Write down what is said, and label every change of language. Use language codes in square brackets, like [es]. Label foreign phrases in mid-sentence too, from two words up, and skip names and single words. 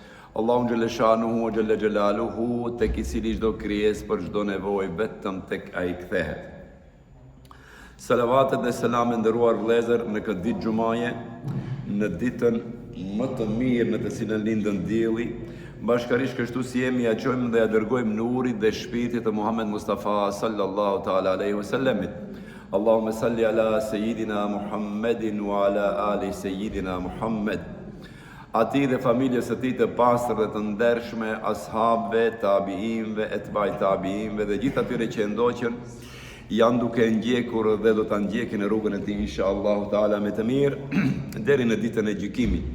[ar] الله جل شأنه جل جلاله, [sq] tek i cili çdo krijesë për çdo nevojë vetëm tek ai kthehet. Salavatet dhe selam e nderuar vëllezër në këtë ditë xumaje, në ditën më të mirë në të cilën lindën dielli, bashkërisht kështu si jemi ja çojmë dhe ja dërgojmë nurit dhe shpirtit të Muhammed Mustafa [ar] صلى الله تعالى عليه وسلم. اللهم صل على سيدنا محمد وعلى آل سيدنا محمد. [sq] Ati dhe familjes së tij të pastër dhe të ndershme, ashabëve, tabiinëve, etbaj tabiinëve dhe gjithë atyre që ndoqën janë duke ndjekur dhe do ta ndjekin në rrugën e tij [ar] إن شاء الله تعالى [sq] me të mirë deri në ditën e gjykimit.